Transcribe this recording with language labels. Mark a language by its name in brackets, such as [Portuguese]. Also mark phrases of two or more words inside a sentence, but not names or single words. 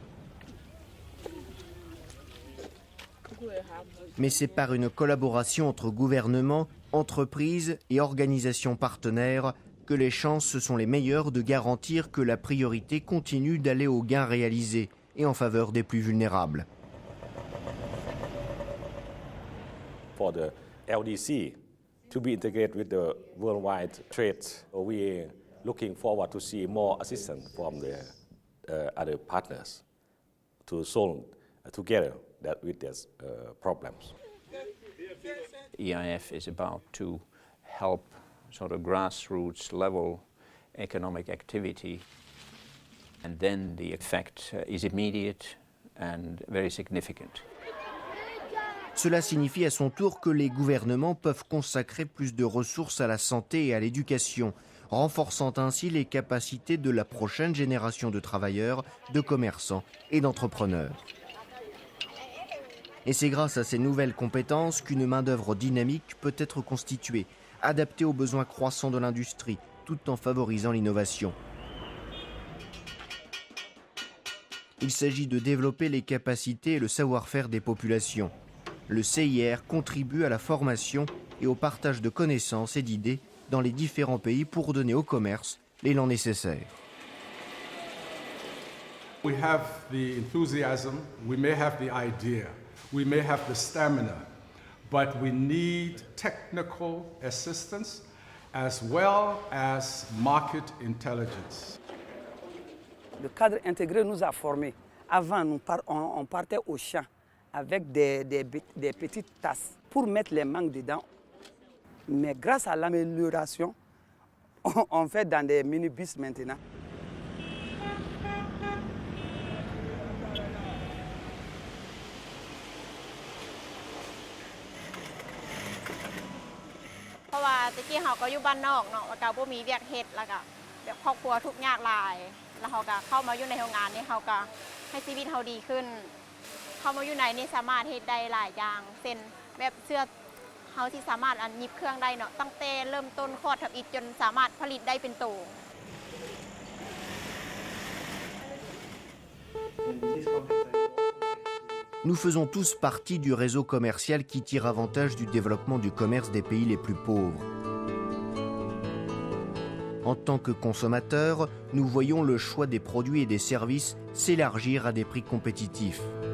[French] Mais c'est par une collaboration entre gouvernements, entreprises et organisations partenaires que les chances sont les meilleures de garantir que la priorité continue d'aller aux gains réalisés et en faveur des plus vulnérables. [English] For the LDC to be integrated with the worldwide trade, we are looking forward to see more assistance from the other partners to solve together with these problems. EIF is about to help sort of grassroots level economic activity, and then the effect is immediate and very significant. [French] Cela signifie à son tour que les gouvernements peuvent consacrer plus de ressources à la santé et à l'éducation, renforçant ainsi les capacités de la prochaine génération de travailleurs, de commerçants et d'entrepreneurs. Et c'est grâce à ces nouvelles compétences qu'une main-d'œuvre dynamique peut être constituée, adaptée aux besoins croissants de l'industrie, tout en favorisant l'innovation. Il s'agit de développer les capacités et le savoir-faire des populations. Le CIR contribue à la formation et au partage de connaissances et d'idées dans les différents pays pour donner au commerce l'élan nécessaire. [English] We have the enthusiasm, we may have the idea, we may have the stamina, but we need technical assistance as well as market intelligence. [French] Le cadre intégré nous a formés. Avant, on partait au champ avec des petites tasses pour mettre les mangues dedans. Mais grâce à l'amélioration, on fait dans des minibus maintenant. Parce que [Northeastern Thai] ตะกี้เราก็อยู่บ้านนอกเนาะแล้วก็บ่มีเวียกเฮ็ดแล้วก็แบบครอบครัวทุกข์ยากหลายแล้วเราก็เข้ามาอยู่ในโรงงานนี้เราก็ให้ชีวิตเราดีขึ้นเข้ามาอยู่ในนี้สามารถเฮ็ดได้หลายอย่างเช่นแบบเสื้อเราที่สามารถหยิบเครื่องได้เนาะตั้งแต่เริ่มต้นคลอดทับอิฐจนสามารถผลิตได้เป็นโต [French] Nous faisons tous partie du réseau commercial qui tire avantage du développement du commerce des pays les plus pauvres. En tant que consommateurs, nous voyons le choix des produits et des services s'élargir à des prix compétitifs.